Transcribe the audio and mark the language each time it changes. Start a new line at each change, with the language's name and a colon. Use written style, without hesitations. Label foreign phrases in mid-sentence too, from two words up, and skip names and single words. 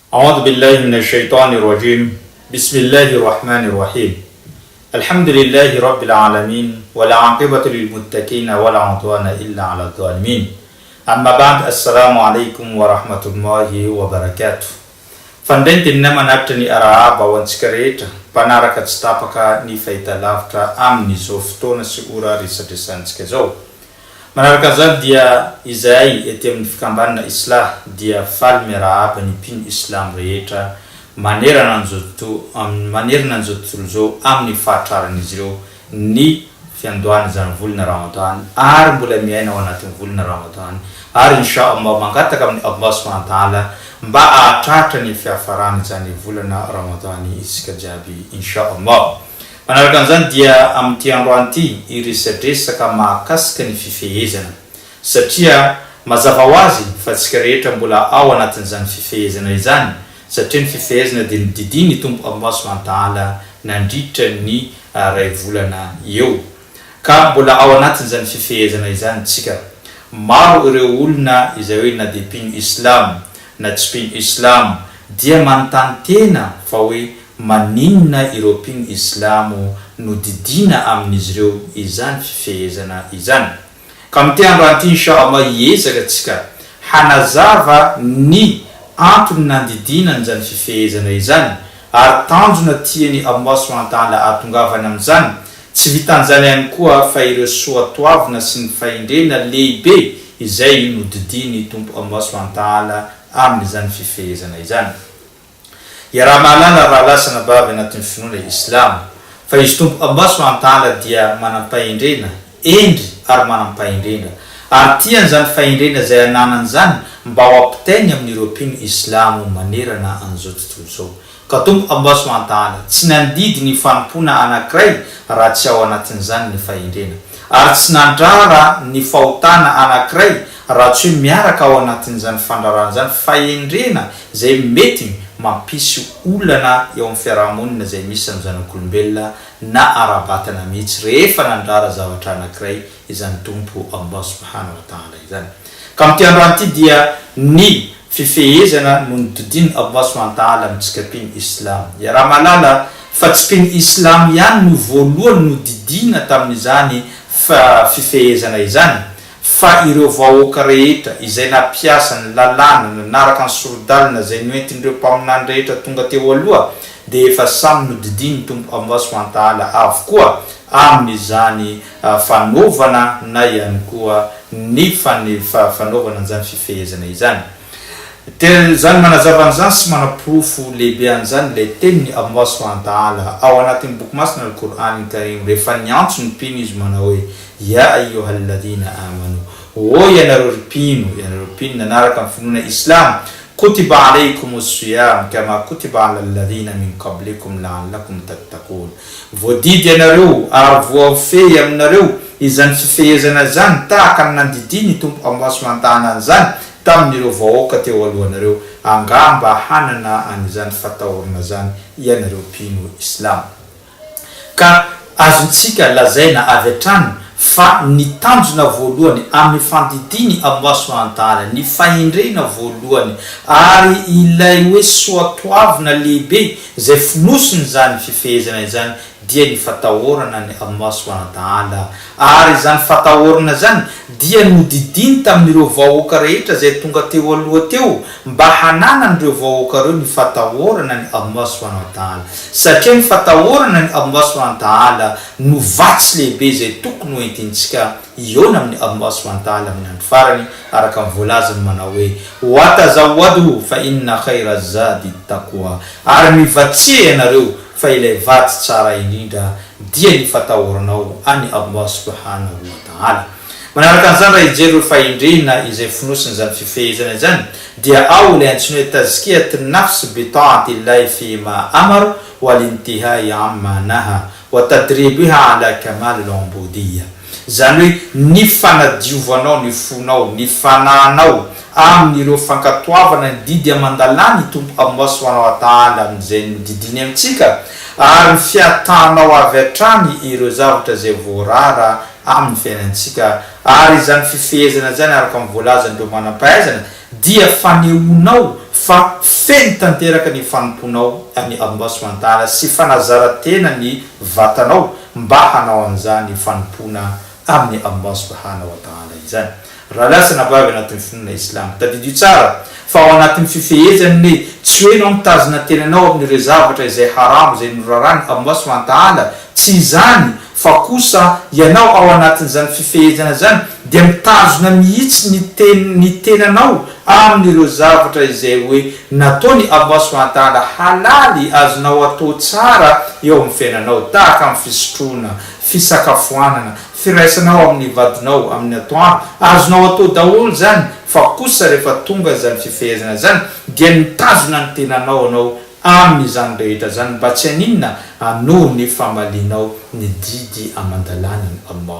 Arabic: أعوذ بالله من الشيطان الرجيم بسم الله الرحمن الرحيم الحمد لله رب العالمين والعاقبة للمتقين ولا عدوان إلا على الظالمين أما بعد السلام عليكم ورحمة الله وبركاته فندنت إنما نبتني أرعاب وانسكريت
Malagasy: panaraka tsy tapaka ny fahitalavitra amin'ny zao fotoana sy ora resadresantsika zao. Manaraka zany dia izay ety amin'ny fikambanana islah dia faly miarahaba ny mpino islam rehetra manerana an'izao tontolo zao amin'ny fahatraran'izy ireo ny fiandohana zany volana Ramadan ary mbola miaina ao anatin'ny volana Ramadan ary inshallah mangataka amin'ny Allah
Arabic: سبحانه وتعالى
Malagasy: mba ahatratra ny fiafarany zany volana Ramadan isika jiaby inshallah. Manaraka an'izany dia amin'ny androany ity iresadresaka mahakasika ny fifehezana satria mazava ho azy fa tsika rehetra mbola ao anatin'izany fifehezana izany satria ny fifehezana dia nididiny tompo Allah
Arabic: سبحانه وتعالى
Malagasy: nandritra ny ray volana eo ka mbola ao anatin'izany fifehezana izany tsika. Maro ireo olona izay hoe na dia mpino islam na tsy mpino islam dia manontany tena fa hoe maninona ireo mpino islamo no didina amin'izy ireo izany fifehezana izany. Ka amin'ity androany ity inshallah hiezaka tsika hanazava ny antony nandidina an'izany fifehezana izany ary tanjona tiany Allah
Arabic: سبحانه وتعالى
Malagasy: atongavana amin'izany. Tsy vitan'izany ihany koa fa ireo soatoavina sy ny fahendrena lehibe izay no didiny tompo Allah
Arabic: سبحانه وتعالى
Malagasy: amin'izany fifehezana izany. Ya raha mahalala raha lasana bavy anatin'ny finoana islam fa izy tompo Allah
Arabic: سبحانه وتعالى
Malagasy: dia manam-pahendrena endry ary manam-pahendrena ary tian'izany fahendrena zay ananan'izany mba ho ampitainy amin'ireo mpino islamo manerana an'izao tontolo zao. Ka tompo Allah
Arabic: سبحانه وتعالى
Malagasy: tsy nandidy ny fanompona anankiray raha tsy ao anatin'izany ny fahendrena ary tsy nandrara ny fahotana anankiray raha tsy hoe miaraka ao anatin'izany fandrarana zany fahendrena zay mety mampisy olana eo amin'ny fiarahamonina zay misy amin'ny zanak'olombelona na arabatana mihitsy rehefa nandrara zavatra anankiray izany tompo Allah
Arabic: سبحانه وتعالى
Malagasy: izany. Ka amin'ity androany ity dia ny fifehezana no nodidiny Allah
Arabic: سبحانه وتعالى
Malagasy: amintsika mpino islam. Ya raha malala fa tsy mpino islam ihany no voalohany no didina tamin'izany fifehezana izany fa ireo vahoaka rehetra izay nampiasa ny lalàna nanaraka ny sorodalina zay noentin'ireo mpaminany rehetra tonga teo aloha dia efa samy nodidiny tompo Allah
Arabic: سبحانه وتعالى
Malagasy: avokoa amin'izany fanaovana na ihany koa ny fanaovana an'izany fifehezana izany. Zany manazava an'izany sy manaporofo lehibe an'izany ilay tenin'ny Allah
Arabic: سبحانه وتعالى
Malagasy: ao anatin'ny boky masina al-Qur'an al-Karim rehefa niantso ny mpino izy manao hoe
Arabic: يا أيها الذين آمنوا
Malagasy: o ianareo mpino nanaraka amin'ny finoana islam
Arabic: كتب عليكم الصيام كما كتب على الذين من قبلكم لعلكم تتقون.
Malagasy: Voadidy ianareo ary voafehy aminareo izany fifehezana zany tahaka ny nandidiny tompo Allah
Arabic: سبحانه وتعالى
Malagasy: an'izany tamin'ireo vahoaka teo alohanareo angamba hanana an'izany fatahorana zany ianareo mpino islam. Ka azontsika lazaina avy hatrany fa ny tanjona voalohany amin'ny fandidiny Allah
Arabic: سبحانه وتعالى
Malagasy: ny fahendrena voalohany ary ilay hoe soatoavina lehibe zay finosiny zany fifehezana izany dia ny fatahorana ny Allah
Arabic: سبحانه وتعالى
Malagasy: ary zany fatahorana zany dia nodidiny tamin'ireo vahoaka rehetra zay tonga teo aloha teo mba hananan'ireo vahoaka reo ny fatahorana ny Allah
Arabic: سبحانه وتعالى
Malagasy: satria ny fatahorana ny Allah
Arabic: سبحانه وتعالى
Malagasy: no vatsy lehibe zay tokony ho entintsika iona amin'ny Allah
Arabic: سبحانه وتعالى
Malagasy: amin'ny andro farany araka ny voalazany manao hoe
Arabic: وتزودوا فإن خير الزاد التقوى
Malagasy: ary mivatsia ianareo fa ilay vatsy tsara indrindra dia ny fatahoranao any Allah
Arabic: سبحانه وتعالى.
Malagasy: Manaraka an'izany raha ijery fahendrena izay finosiny zany fifehezana izany dia ao ilay antsoina hoe
Arabic: تزكية النفس بطاعة الله فيما أمر والانتهاء عما نهى وتدريبها على كمال العبودية.
Malagasy: Zany hoe ny fanadiovanao ny fonao ny fanahinao amin'ireo fankatoavana ny didy amandalany tompo Allah
Arabic: سبحانه وتعالى
Malagasy: amin'izay nodidiny amintsika ary fiatanao avy hatrany ireo zavatra zay voarara amin'ny fiainantsika ary zany fifehezana zany araka ny voalazan'ireo manam-pahaizana dia fanehoanao fa feno tanteraka ny fanomponao amin'ny Allah
Arabic: سبحانه وتعالى
Malagasy: sy fanazaratena ny vatanao mba hanao an'izany fanompona amin'ny Allah
Arabic: سبحانه وتعالى
Malagasy: izany. Raha lasana vavy anatin'ny finoana islam tadidio tsara fa ao anatin'ny fifehezany tsy hoe nao mitazona tenanao amin'ireo zavatra izay haramo izay norarany Allah
Arabic: سبحانه وتعالى,
Malagasy: tsy izany fa kosa ianao ao anatin'izany fifehezana zany dia mitazona mihitsy ny tenanao amin'ireo zavatra izay hoe nataony Allah
Arabic: سبحانه وتعالى
Malagasy: halaly azonao atao tsara eo amin'ny fiainanao, tahaka amin'ny fisotroana, fisakafoanana, firaisanao amin'ny vadinao, amin'ny atoandro, azonao atao daholo zany. Fa kosa rehefa tonga zany fifehezana zany dia mitazona ny tenanao anao amin'izany rehetra zany mba tsy haninona anoho ny famalinao ny didy amandalanany Allah.